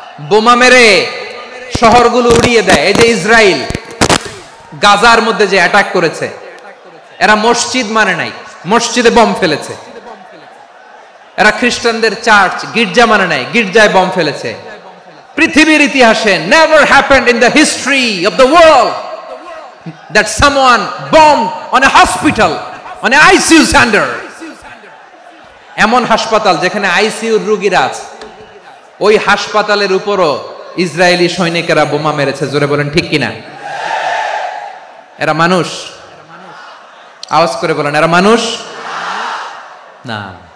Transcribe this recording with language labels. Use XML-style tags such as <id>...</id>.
<bn>বোমা মেরে শহরগুলো উড়িয়ে দেয়। এই যে ইসরায়েল গাজার মধ্যে যে অ্যাটাক করেছে, এরা মসজিদ মানে নাই, মসজিদে বম ফেলেছে। এরা খ্রিস্টানদের চার্চ গির্জা মানে নাই, গির্জায় বম ফেলেছে। পৃথিবীর ইতিহাসে</bn> <en>never happened in the history of the world that someone bombed on a hospital, on a ICU center.</en> <bn>এমন হাসপাতাল যেখানে আইসিইউর রোগীরা আছে, ওই হাসপাতালের উপরও ইসরায়েলি সৈনিকেরা বোমা মেরেছে। জোরে বলেন ঠিক কিনা? এরা মানুষ? আওয়াজ করে বলেন, এরা মানুষ না।</bn>